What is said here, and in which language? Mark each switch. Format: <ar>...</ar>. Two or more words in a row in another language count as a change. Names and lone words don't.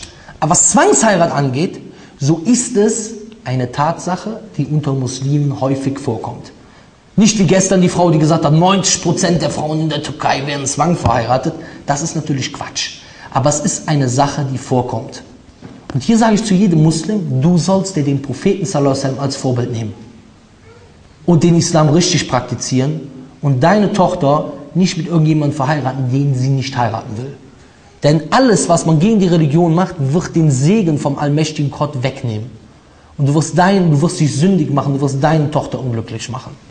<de>Aber was Zwangsheirat angeht, so ist es eine Tatsache, die unter Muslimen häufig vorkommt. Nicht wie gestern die Frau, die gesagt hat, 90% der Frauen in der Türkei werden Zwang verheiratet. Das ist natürlich Quatsch. Aber es ist eine Sache, die vorkommt. Und hier sage ich zu jedem Muslim, du sollst dir den Propheten</de> <ar>صلى الله عليه وسلم</ar> <de>als Vorbild nehmen. Und den Islam richtig praktizieren und deine Tochter nicht mit irgendjemandem verheiraten, den sie nicht heiraten will. Denn alles, was man gegen die Religion macht, wird den Segen vom allmächtigen Gott wegnehmen. Und du wirst dich sündig machen, du wirst deine Tochter unglücklich machen.</de>